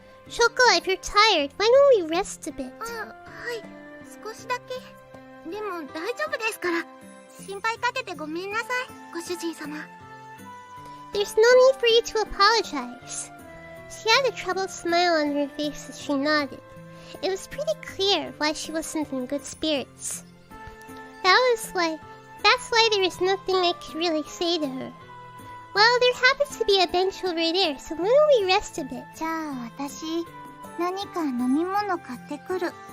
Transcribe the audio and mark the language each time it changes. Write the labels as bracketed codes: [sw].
[en] Chocola, if you're tired, why don't we rest a bit? [ja] はい、少しだけ。でも大丈夫ですから。心配かけてごめんなさい、ご主人様。 [en] There's no need for you to apologize. She had a troubled smile on her face as she nodded. It was pretty clear why she wasn't in good spirits. That's why there was nothing I could really say to her. Well, there happens to be a bench over there, so why don't we rest a bit? [ja] じゃあ私、何か飲み物買ってくる。